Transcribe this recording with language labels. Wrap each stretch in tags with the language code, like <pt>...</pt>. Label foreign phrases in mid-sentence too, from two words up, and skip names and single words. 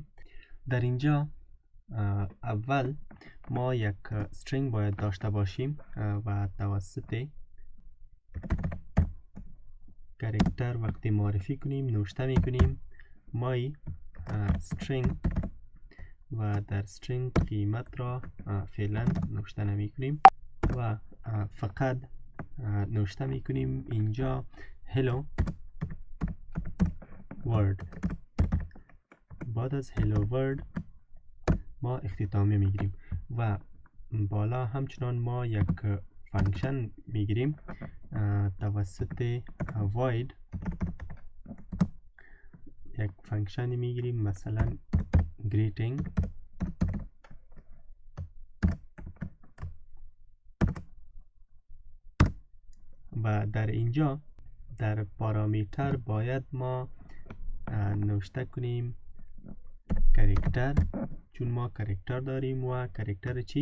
<fa>در اینجا اول ما یک استرینگ باید داشته باشیم و توسط کاراکتر وقتی معرفی کنیم نوشته میکنیم</fa> <en>my string</en> <fa>و در استرینگ قیمت را فعلا نوشته نمی کنیم و فقط نوشته میکنیم اینجا</fa> <en>hello world.</en> <fa>بعد از</fa> <en>hello world</en> <fa>ما اختتامی میگیریم و بالا همچنان ما یک فانکشن میگیریم توسط void. یک فانکشن میگیریم مثلا greeting و در اینجا در پارامتر باید ما نوشته کنیم کاراکتر، چون ما کاراکتر داریم و کاراکتر چی؟</fa>